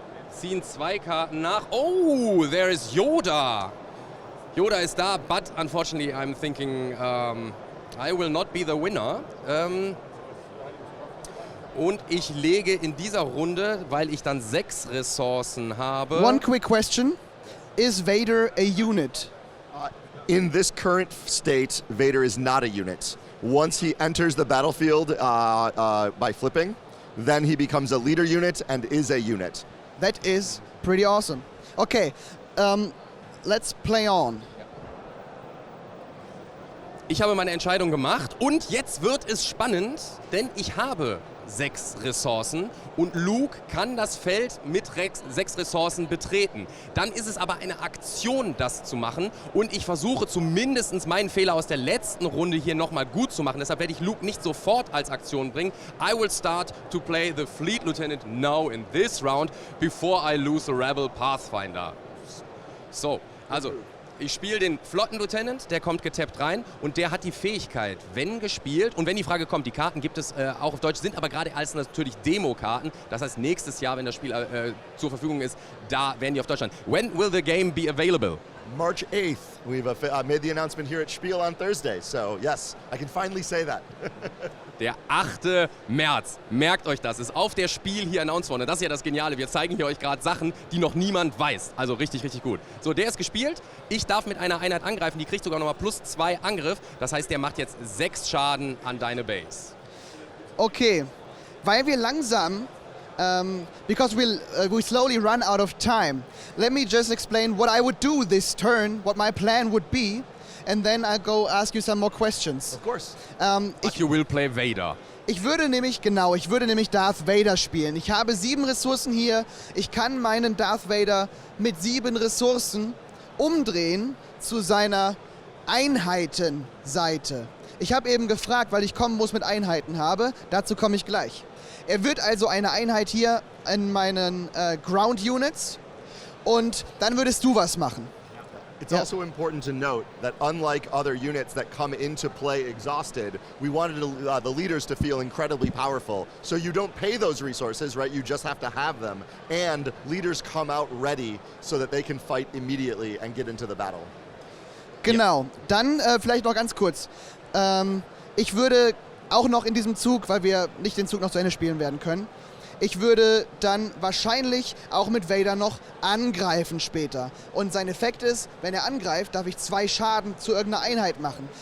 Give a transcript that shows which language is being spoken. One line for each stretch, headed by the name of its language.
German: Ziehen 2 Karten nach.
English: Oh, there is Yoda.
German: Yoda ist da,
English: but unfortunately I'm thinking I will not be the winner.
German: Und ich lege in dieser Runde, weil ich dann 6 Ressourcen habe.
English: One quick question. Is Vader a unit? In this current state, Vader is not a unit. Once he enters the battlefield by flipping, then he becomes a leader unit and is a unit. That is pretty awesome. Okay, let's play on.
German: Ich habe meine Entscheidung gemacht und jetzt wird es spannend, denn ich habe 6 Ressourcen und Luke kann das Feld mit 6 Ressourcen betreten. Dann ist es aber eine Aktion, das zu machen und ich versuche zumindest meinen Fehler aus der letzten Runde hier nochmal gut zu machen. Deshalb werde ich Luke nicht sofort als Aktion bringen.
English: I will start to play the Fleet Lieutenant now in this round before I lose the Rebel Pathfinder. So, also
German: Ich spiele den Flottenlieutenant, der kommt getappt rein und der hat die Fähigkeit, wenn gespielt, und wenn die Frage kommt, die Karten gibt es auch auf Deutsch, sind aber gerade als natürlich Demo-Karten, das heißt nächstes Jahr, wenn das Spiel zur Verfügung ist, da werden die auf Deutschland.
English: When will the game be available? March 8th. We've made the announcement here at Spiel on Thursday. So yes, I can finally say that.
German: Der 8. März, merkt euch das, ist auf der Spiel hier announced worden. Und das ist ja das Geniale, wir zeigen hier euch gerade Sachen, die noch niemand weiß. Also richtig, richtig gut. So, der ist gespielt. Ich darf mit einer Einheit angreifen, die kriegt sogar nochmal +2 Angriff. Das heißt, der macht jetzt 6 Schaden an deine Base.
English: Okay,
German: weil wir langsam,
English: because we slowly run out of time, let me just explain what I would do this turn, what my plan would be, and then I'll go ask you some more questions. Of course. But you will play Vader.
German: Ich würde nämlich Darth Vader spielen. Ich habe 7 Ressourcen hier. Ich kann meinen Darth Vader mit 7 Ressourcen umdrehen zu seiner Einheitenseite. Ich habe eben gefragt, weil ich Kombos mit Einheiten habe. Dazu komme ich gleich. Er wird also eine Einheit hier in meinen Ground Units und dann würdest du was machen.
English: It's also important to note that unlike other units that come into play exhausted, we wanted the leaders to feel incredibly powerful. So you don't pay those resources, right? You just have to have them. And leaders come out ready so that they can fight immediately and get into the battle.
German: Genau. Dann vielleicht noch ganz kurz. Ich würde auch noch in diesem Zug, weil wir nicht den Zug noch zu Ende spielen werden können, ich würde dann wahrscheinlich auch mit Vader noch angreifen später. Und sein Effekt ist, wenn er angreift, darf ich 2 Schaden zu irgendeiner Einheit machen.